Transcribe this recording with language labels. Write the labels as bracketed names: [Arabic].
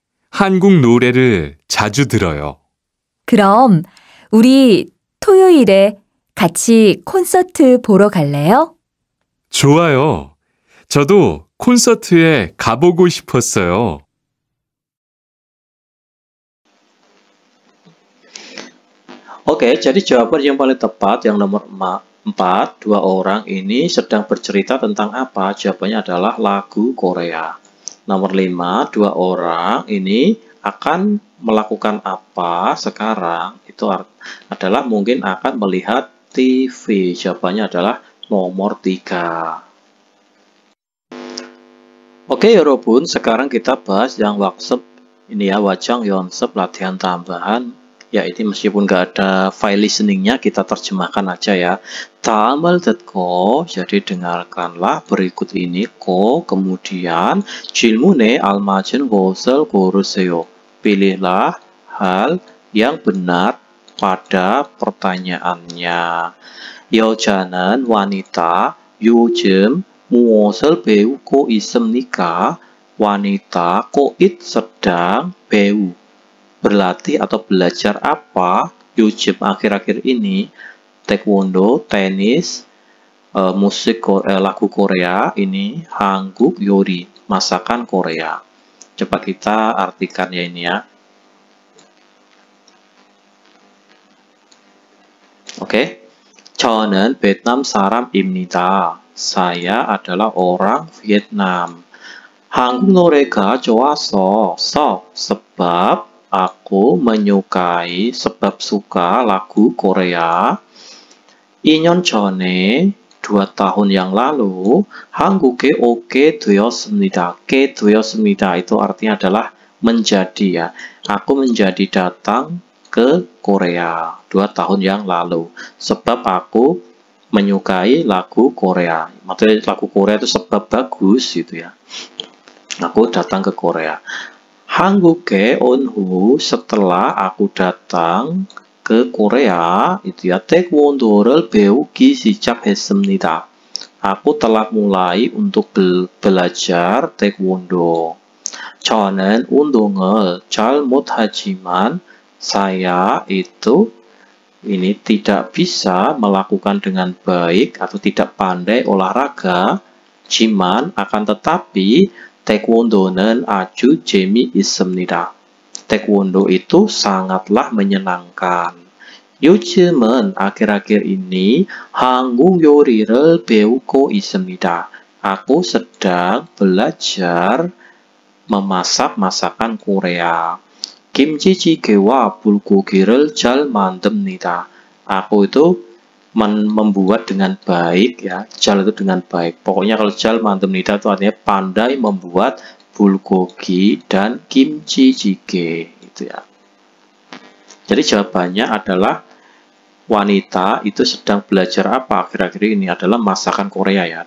[Korean] 한국 노래를 자주 들어요. 그럼 우리 토요일에 같이 콘서트 보러 갈래요? 좋아요. 저도 콘서트에 가보고 싶었어요. [Indonesian] Oke, jadi jawaban yang paling tepat yang nomor 4, dua orang ini sedang bercerita tentang apa? Jawabannya adalah lagu Korea. Nomor 5, dua orang ini akan melakukan apa sekarang? Itu adalah mungkin akan melihat TV. Jawabannya adalah nomor 3. Oke, 여러분, sekarang kita bahas yang workshop ini ya, wajang yonsep latihan tambahan. Ya, ini meskipun nggak ada file listeningnya, kita terjemahkan aja ya. [Korean] 다음을 듣고, [Indonesian] jadi dengarkanlah berikut ini, kemudian [Korean] 질문에 알맞은 것을 고르세요. [Indonesian] Pilihlah hal yang benar pada pertanyaannya. [Korean] 여자는 wanita, 요즘 무엇을 배우고 있습니까? [Indonesian] Wanita, koit sedang, 배우 berlatih atau belajar apa? 요즘 akhir-akhir ini, taekwondo, tenis, musik lagu Korea, ini [Korean] 한국 요리, [Indonesian] masakan Korea. Coba kita artikan ya ini ya. Oke. [Korean] 저는 베트남 사람입니다. [Indonesian] Saya adalah orang Vietnam. [Korean] 한국 노래가 좋아서, [Indonesian] sebab aku menyukai, sebab suka lagu Korea. [Korean] 2년 전에, [Indonesian] 2 tahun yang lalu, [Korean] 한국에 오게 되었습니다. 오게 되었습니다. [Indonesian] Itu artinya adalah menjadi ya. Aku menjadi datang ke Korea 2 tahun yang lalu. Sebab aku menyukai lagu Korea. Maksudnya lagu Korea itu sebab bagus gitu ya. Aku datang ke Korea. [Korean] 한국에 온 후, [Indonesian] setelah aku datang ke Korea, itu ya, [Korean] taekwondo를 배우기 시작했습니다. [Indonesian] aku telah mulai untuk belajar taekwondo. [Korean] 저는 운동을 잘 못하지만 [Indonesian] saya itu ini tidak bisa melakukan dengan baik atau tidak pandai olahraga. Jiman akan tetapi [Korean] taekwondo는 아주 재미있습니다. [Indonesian] Taekwondo itu sangatlah menyenangkan. [Korean] 요즘은 [Indonesian] akhir-akhir ini [Korean] 한국 요리를 배우고 있습니다. [Indonesian] Aku sedang belajar memasak masakan Korea. [Korean] 김치찌개와 불고기를 잘 만듭니다. [Indonesian] Aku itu membuat dengan baik ya. 잘 itu dengan baik. Pokoknya kalau [Korean] 잘 만듭니다 [Indonesian] itu artinya pandai membuat bulgogi dan kimchi jjigae itu ya. Jadi jawabannya adalah wanita itu sedang belajar apa akhir-akhir ini adalah masakan Korea ya.